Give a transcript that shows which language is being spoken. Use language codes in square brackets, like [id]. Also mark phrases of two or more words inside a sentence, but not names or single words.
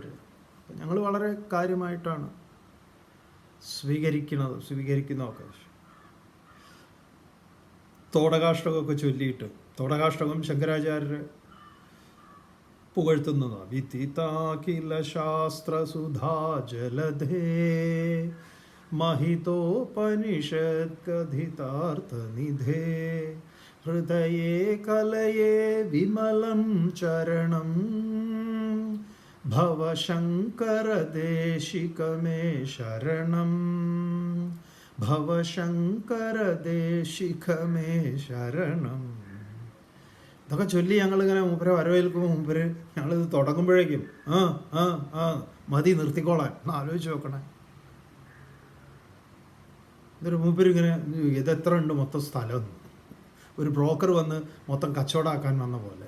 [ml] ഞങ്ങൾ വളരെ കാര്യമായിട്ടാണ് സ്വീകരിക്കുന്നതൊക്കെ. തോടകാഷ്ടകമൊക്കെ ചൊല്ലിയിട്ട്, തോടകാഷ്ടകം ശങ്കരാചാര്യരെ പുകഴ്ത്തുന്നതാണ്. [sa] വിദിതാഖില ശാസ്ത്രസുധാ ജലധേ महितोपनिषत्कथितार्थनिधे हृदये कलये विमलं चरणं भवशङ्करदेशिकमे शरणं ഭവശങ്കരദേശിഖമേ ശരണം. [ml] ഇതൊക്കെ ചൊല്ലി ഞങ്ങളിങ്ങനെ മൂപ്പരെ വരവേൽക്കുമ്പോൾ മൂപ്പര് ഞങ്ങളിത് തുടങ്ങുമ്പോഴേക്കും മതി നിർത്തിക്കോളാൻ ആലോചിച്ച് നോക്കണേ. ഇതൊരു മൂപ്പരിങ്ങനെ ഇതെത്ര ഉണ്ട് മൊത്തം സ്ഥലം, ഒരു ബ്രോക്കർ വന്ന് മൊത്തം കച്ചവടമാക്കാൻ വന്ന പോലെ.